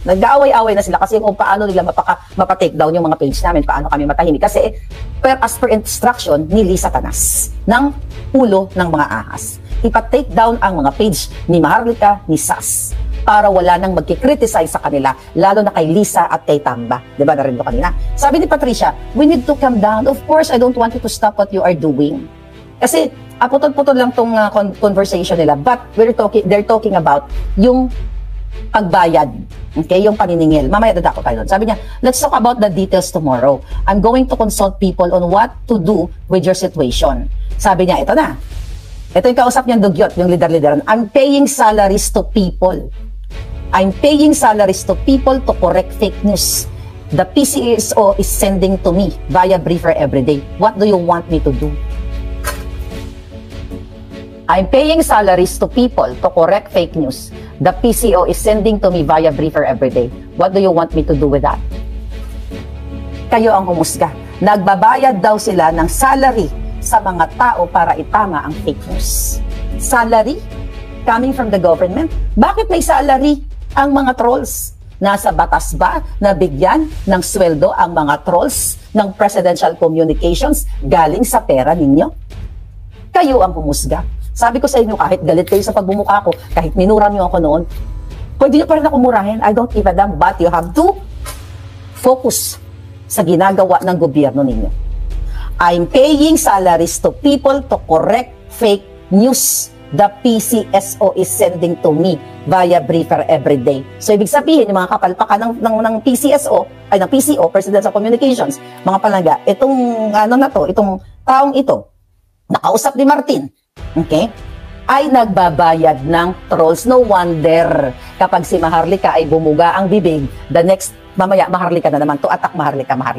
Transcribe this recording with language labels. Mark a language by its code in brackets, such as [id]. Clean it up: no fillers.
[tl] Nag-aaway-away na sila kasi kung paano nila mapatake down yung mga page namin, paano kami matahimik. Kasi [en] as per instruction [tl] ni Lisa Tanas ng ulo ng mga ahas. Ipa-take down ang mga page ni Maharlika, ni Sas, para wala nang magkikriticize sa kanila, lalo na kay Lisa at kay Tamba. Diba, narinig ko kanina? Sabi ni Patricia, [en] we need to calm down. Of course, I don't want you to stop what you are doing. [tl] Kasi, putol-putol lang tong conversation nila, [en] but they're talking about [tl] yung pagbayad, okay, yung paniningil. Mamaya dadako tayo doon. Sabi niya, [en] let's talk about the details tomorrow. I'm going to consult people on what to do with your situation. [tl] Sabi niya, ito na. Ito yung kausap niyang dugyot, yung leader-leaderan. [en] I'm paying salaries to people. I'm paying salaries to people to correct fake news. The PCSO is sending to me via briefer every day. What do you want me to do? I'm paying salaries to people to correct fake news. The PCO is sending to me via briefer every day. What do you want me to do with that? [tl] Kayo ang humusga. Nagbabayad daw sila ng salary sa mga tao para itama ang fake news. [en] Salary coming from the government? [tl] Bakit may salary ang mga trolls? Nasa batas ba na bigyan ng sweldo ang mga trolls ng presidential communications galing sa pera ninyo? Kayo ang humusga. Sabi ko sa inyo, kahit galit kayo sa pagbumuka ko, kahit minura niyo ako noon, pwede niyo pa rin ako murahin. [en] I don't give a damn, but you have to focus [tl] sa ginagawa ng gobyerno ninyo. [en] I'm paying salaries to people to correct fake news. The PCSO is sending to me via briefer every day. [tl] So, ibig sabihin, yung mga kapalpakan ng PCSO, ay ng PCO, Presidential Communications, mga palangga, itong, itong taong ito, nakausap ni Martin, okay, ay nagbabayad ng trolls. No wonder, kapag si Maharlika ay bumuga ang bibig, [en] the next, [tl] mamaya, Maharlika na naman, to attack Maharlika.